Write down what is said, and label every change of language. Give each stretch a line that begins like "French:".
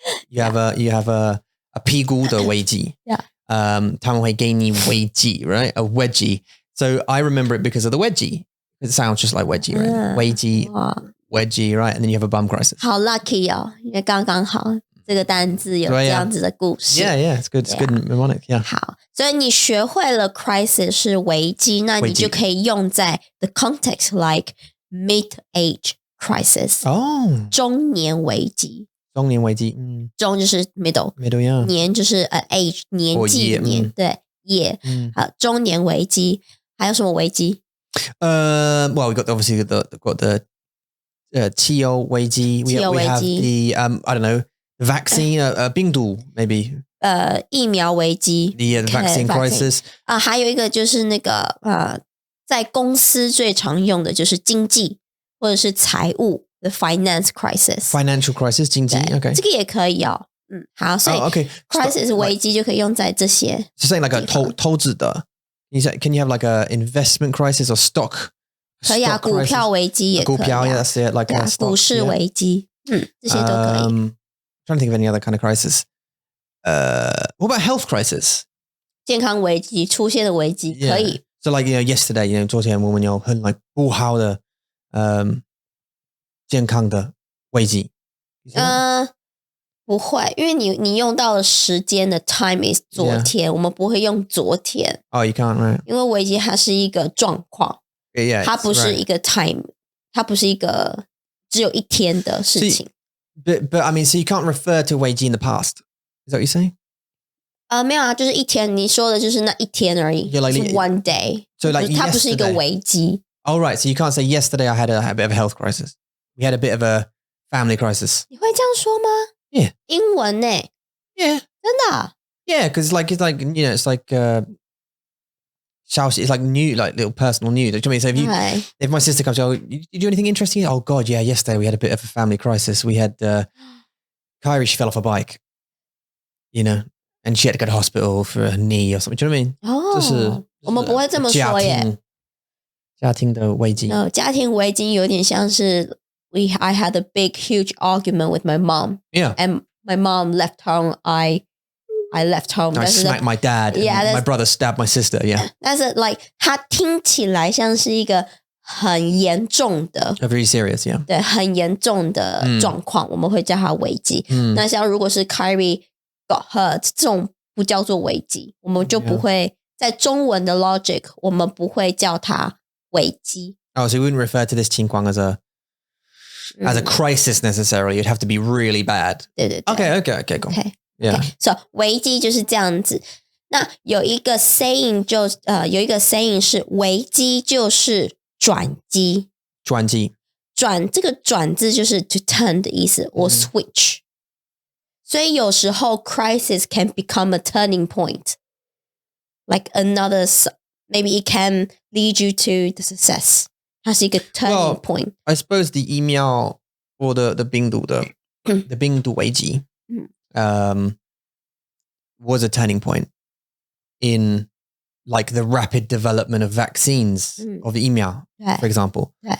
English: You have a
Chinese: 屁股的危机.
English: Yeah.
Chinese: 他们会给你危机, right?
English: A wedgie. So I remember it because of the wedgie. It sounds just like wedgie, right? Wedgie, right? And then you have a bum crisis.
Chinese: 好 lucky 哦，因为刚刚好这个单字有这样子的故事。
English: Yeah, it's good. It's good mnemonic. Yeah.
Chinese: 好，所以你学会了 crisis 是危机，那你就可以用在
English: the context like mid-age crisis。
Chinese: 中年危机。中年危机，中就是 middle，
English: yeah.
Chinese: 年就是 age 年纪年，对 year。好，中年危机还有什么危机
English: ？Well, we got obviously got the
Chinese: 汽油危机。
English: We have the I don't know vaccine 病毒 maybe
Chinese: 疫苗危机。
English: The vaccine crisis
Chinese: 还有一个就是那个在公司最常用的就是经济或者是财务。
English: The financial crisis
Chinese: 经济 OK 这个也可以哦好所以 crisis 危机就可以用在这些
English: So saying like a
Chinese: 投资的
English: Can you have like a investment crisis or stock
Chinese: 可以啊股票危机也可以股票
English: yeah that's it like a stock
Chinese: 股市危机这些都可以
English: trying to think of any other kind of crisis what about health crisis
Chinese: 健康危机出现的危机可以
English: So like yesterday
Chinese: 昨天我们有很 like 不好的健康的危机不会因为你用到了时间的
English: time is
Chinese: 昨天我们不会用昨天
English: Oh you can't right
Chinese: 因为危机它是一个状况
English: yeah,
Chinese: 它不是一个 time 它不是一个只有一天的事情
English: But I mean so you can't refer to 危机 in the past Is that what you're saying?
Chinese: 没有啊就是一天你说的就是那一天而已
English: like,
Chinese: 是
English: one day So like
Chinese: 它不是一个危机
English: Oh right so you can't say yesterday I had a bit of a health crisis We had a bit of a family crisis.
Chinese: 你会这样说吗
English: Yeah.
Chinese: 英文呢
English: Yeah.
Chinese: 真的啊
English: Yeah, because it's like it's like 消息 it's like new like little personal news. Do you know what I mean? So if my sister comes, did you do anything interesting? Oh God, yeah. Yesterday we had a bit of a family crisis. We had Kairi, she fell off a bike. You know, and she had to go to hospital for a knee or something. Do you know what I mean?
Chinese: 我们不会这么说耶家庭的危机
English: No,
Chinese: 家庭危机有点像是
English: I had a big, huge argument with my mom. Yeah. And my mom left home. I left home. I smacked my dad. Yeah. My brother stabbed my sister. Yeah.
Chinese: 但是 like 它听起来像是一个很严重的
English: very serious, yeah.
Chinese: 对，很严重的状况，我们会叫它危机。那像如果是
English: Kairi got hurt
Chinese: 这种不叫做危机，我们就不会在中文的 logic 我们不会叫它危机。
English: Oh, so you wouldn't refer to this 情况 as a crisis necessarily. You'd have to be really bad.
Chinese: 对对对
English: Okay, go.
Chinese: Yeah. So 危机就是这样子。那有一个 saying 有一个 saying 是危机就是转机。转机。这个转字就是
English: to turn
Chinese: 的意思
English: or switch。
Chinese: 所以有时候
English: crisis can become a turning point. Like another, maybe it can lead you to the success.
Chinese: 它是一个 turning point.
English: I suppose the 疫苗 or the 病毒的 the 病毒危机 was a turning point in like the rapid development of vaccines of the 疫苗 for example.